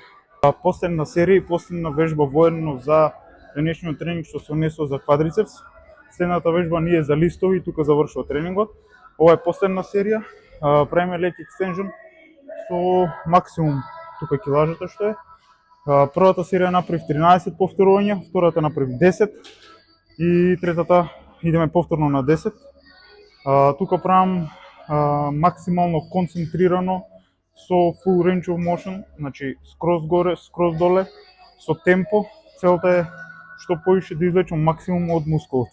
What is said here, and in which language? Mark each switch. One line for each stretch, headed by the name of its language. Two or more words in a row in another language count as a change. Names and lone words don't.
Macedonian: Последна серија и последна вежба воедно за денешниот тренинг што се однесува за квадрицепс. Следната вежба ни е за листови и тука завршува тренингот. Ова е последна серија, правиме
English: leg extension
Macedonian: со максимум тука килажата што е. Првата серија направив 13 повторувања, втората направив 10 и третата идеме повторно на 10. Тука правам максимално концентрирано со
English: full range of motion,
Macedonian: значи скроз горе, скроз доле, со темпо. Целта е што повише да извлечам максимум од мускулот.